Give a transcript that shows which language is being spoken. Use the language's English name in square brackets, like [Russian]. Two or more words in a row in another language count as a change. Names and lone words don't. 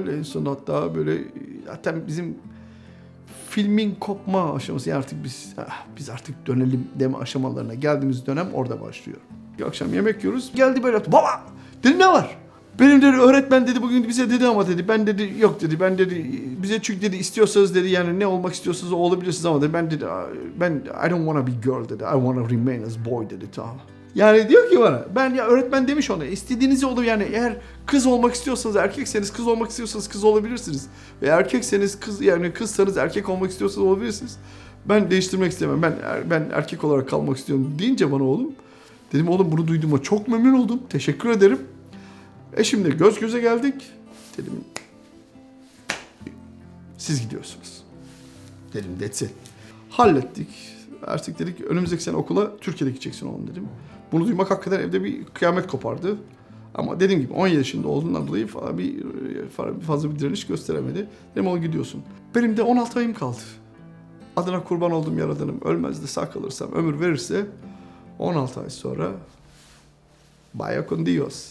[Turkish] En son hatta böyle zaten bizim filmin kopma aşaması yani artık biz artık dönelim deme aşamalarına geldiğimiz dönem orada başlıyor. Bir akşam yemek yiyoruz. Geldi böyle baba dedi ne var? Benim dedi öğretmen dedi bugün bize dedi ama dedi ben dedi yok dedi ben dedi bize çünkü dedi istiyorsanız dedi yani ne olmak istiyorsanız o olabilirsiniz ama dedi ben [English] I don't wanna be girl [Turkish] dedi [English] I wanna remain as boy [Turkish] dedi tamam. Yani diyor ki bana ben ya öğretmen demiş ona istediğinizi olur yani eğer kız olmak istiyorsanız erkekseniz kız olmak istiyorsanız kız olabilirsiniz. Ve erkekseniz kız yani kızsanız erkek olmak istiyorsanız olabilirsiniz. Ben değiştirmek istemem ben erkek olarak kalmak istiyorum deyince bana oğlum dedim oğlum bunu duyduğuma çok memnun oldum teşekkür ederim. Eşimle göz göze geldik. Dedim siz gidiyorsunuz. [English] Dedim that's it. [Turkish] Hallettik. Artık dedik önümüzdeki sene okula Türkiye'de gideceksin oğlum dedim. Bunu duymak hakikaten evde bir kıyamet kopardı. Ama dediğim gibi 17 yaşında olduğundan dolayı fazla bir direniş gösteremedi. Dedim oğlum gidiyorsun. Benim de 16 ayım kaldı. Adına kurban olduğum Yaradanım ölmez de sağ kalırsam ömür verirse 16 ay sonra [Spanish] vaya con Dios.